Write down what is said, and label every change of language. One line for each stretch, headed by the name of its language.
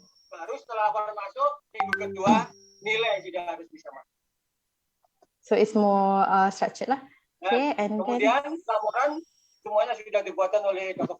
Indonesian: Baru setelah laporan masuk minggu kedua nilai sudah harus bisa masuk.
English: So it's more structured lah. Okay, and
Indonesian: kemudian
English: then,
Indonesian: laporan semuanya sudah dibuatkan oleh Dr.